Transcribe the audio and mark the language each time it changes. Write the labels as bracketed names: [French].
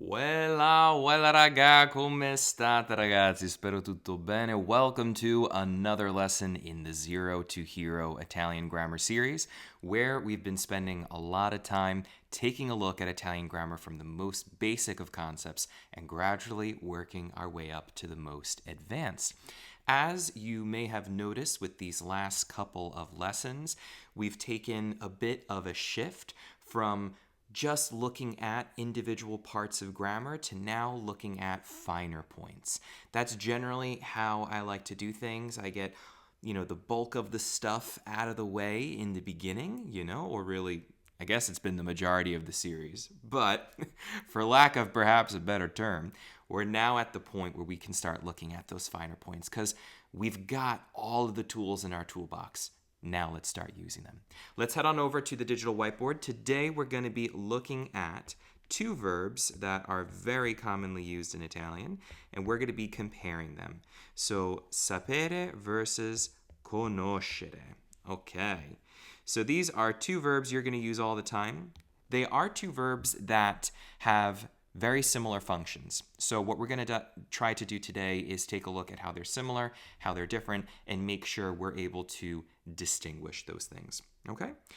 [Italian] Weilà raga, come state ragazzi? Spero tutto bene. [English] Welcome to another lesson in the Zero to Hero Italian Grammar series, where we've been spending a lot of time taking a look at Italian grammar from the most basic of concepts and gradually working our way up to the most advanced. As you may have noticed with these last couple of lessons, we've taken a bit of a shift from just looking at individual parts of grammar to now looking at finer points. That's generally how I like to do things. I get, the bulk of the stuff out of the way in the beginning, or really, I guess it's been the majority of the series. But for lack of perhaps a better term, we're now at the point where we can start looking at those finer points because we've got all of the tools in our toolbox. Now let's start using them. Let's head on over to the digital whiteboard. Today we're going to be looking at two verbs that are very commonly used in Italian, and we're going to be comparing them. So, sapere versus conoscere. Okay. So these are two verbs you're going to use all the time. They are two verbs that have very similar functions. So what we're going to try to do today is take a look at how they're similar, how they're different, and make sure we're able to distinguish those things. Okay?